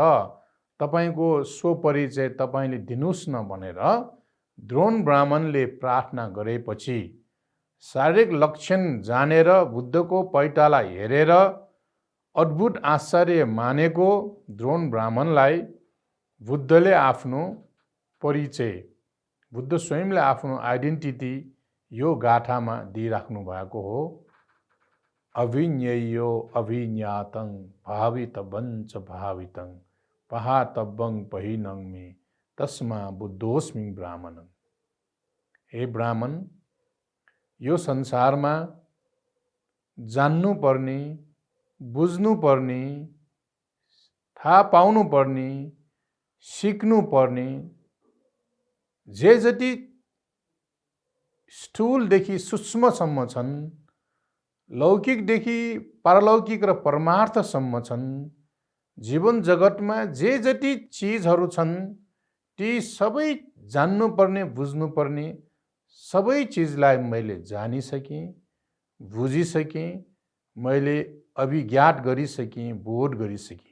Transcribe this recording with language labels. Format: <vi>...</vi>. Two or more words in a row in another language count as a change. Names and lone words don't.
<ne>तपाईँको स्वपरिचय तपाईँले दिनुहोस् न भनेर द्रोण ब्राह्मणले प्रार्थना गरेपछि शारीरिक लक्षण जानेर बुद्धको पैताला हेरेर अद्भुत आश्चर्य मानेको द्रोण ब्राह्मणलाई बुद्धले आफ्नो परिचय, बुद्ध स्वयंले आफ्नो आइडेन्टिटी यो गाथामा दिइराख्नु भएको हो।</ne> <pi>अभिज्ञेयो अभिज्ञातं भावितवञ्च भावितं पहातव्यं पहिनं मे तस्मा बुद्धोस्मि ब्राह्मणं।</pi> <ne>हे ब्राह्मण, यो संसारमा जान्नुपर्ने, बुझ्नुपर्ने, थाहा पाउनुपर्ने, सिक्नुपर्ने जे जति स्थूलदेखि सूक्ष्मसम्म छन्, लौकिकदेखि पारलौकिक र परमार्थसम्म छन्, जीवन जगतमा जे जति चिजहरू छन् ती सबै जान्नुपर्ने, बुझ्नुपर्ने सबै चिजलाई मैले जानिसकेँ, बुझिसकेँ, मैले अभिज्ञात गरिसकेँ, बोध गरिसकेँ।</ne>